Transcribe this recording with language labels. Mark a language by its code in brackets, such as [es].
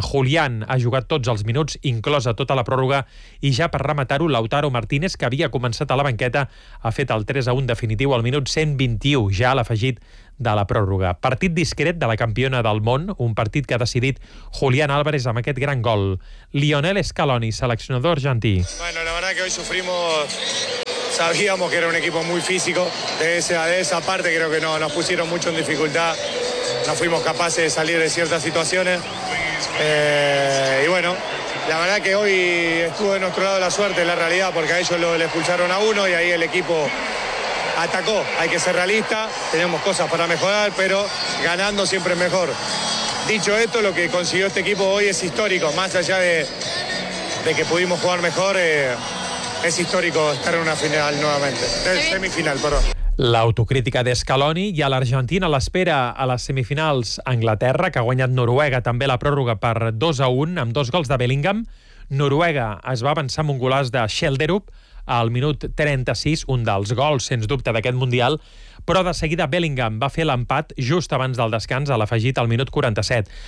[ca] Julián ha jugat tots els minuts, inclosa tota la pròrroga, i ja per rematar-ho, Lautaro Martínez, que havia començat a la banqueta, ha fet el 3-1 definitiu al minut 121, ja a l'afegit de la pròrroga. Partit discret de la campiona del món, un partit que ha decidit Julián Álvarez amb aquest gran gol. Lionel Scaloni, seleccionador argentí. [es] Bueno, la verdad que hoy sufrimos... Sabíamos que era un equipo muy físico, de esa parte creo que no, nos pusieron mucho en dificultad, no fuimos capaces de salir de ciertas situaciones. Y bueno, la verdad que hoy estuvo de nuestro lado la suerte, la realidad, porque a ellos le expulsaron a uno y ahí el equipo atacó. Hay que ser realista, tenemos cosas para mejorar, pero ganando siempre es mejor. Dicho esto, lo que consiguió este equipo hoy es histórico, más allá de que pudimos jugar mejor... [ca] És històric estar en una final novament. Semifinal, perdó. L'autocrítica d'Scaloni i a l'Argentina l'espera a les semifinals Anglaterra, que ha guanyat Noruega també la pròrroga per 2-1 amb dos gols de Bellingham. Noruega es va avançar amb un golaç de Schelderup al minut 36, un dels gols, sens dubte, d'aquest Mundial, però de seguida Bellingham va fer l'empat just abans del descans a l'afegit al minut 47.